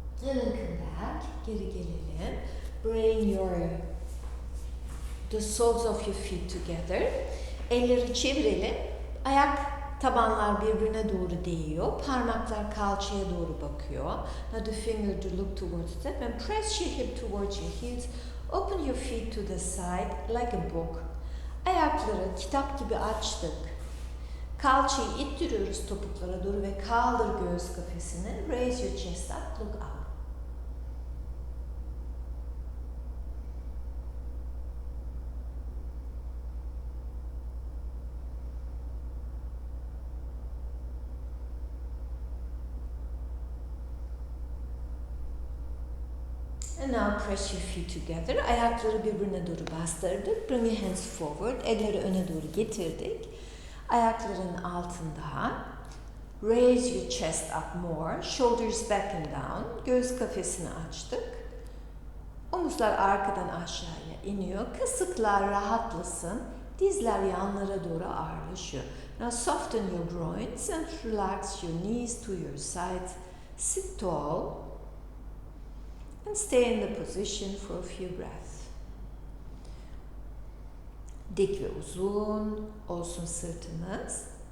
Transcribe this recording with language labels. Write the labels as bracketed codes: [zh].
[en] And then come back, [tr] geri gelelim. [en] Bring the soles of your feet together. [tr] Elleri çevirelim. Ayak tabanlar birbirine doğru değiyor. Parmaklar kalçaya doğru bakıyor. [en] Now the finger to look towards the tip and press your hip towards your heels. Open your feet to the side like a book. [tr] Ayakları kitap gibi açtık. Kalçayı ittiriyoruz topuklara doğru ve kaldır göğüs kafesini. [en] Raise your chest up, look up. And now press your feet together. [tr] Ayakları birbirine doğru bastırdık. [en] Bring your hands forward. [tr] Elleri öne doğru getirdik. Ayakların altında. [en] Raise your chest up more. Shoulders back and down. [tr] Göğüs kafesini açtık. Omuzlar arkadan aşağıya iniyor. Kasıklar rahatlasın. Dizler yanlara doğru ağırlaşıyor. [en] Now soften your groins and relax your knees to your sides. Sit tall. And stay in the position for a few breaths. [tr] Dik ve uzun olsun sırtınız.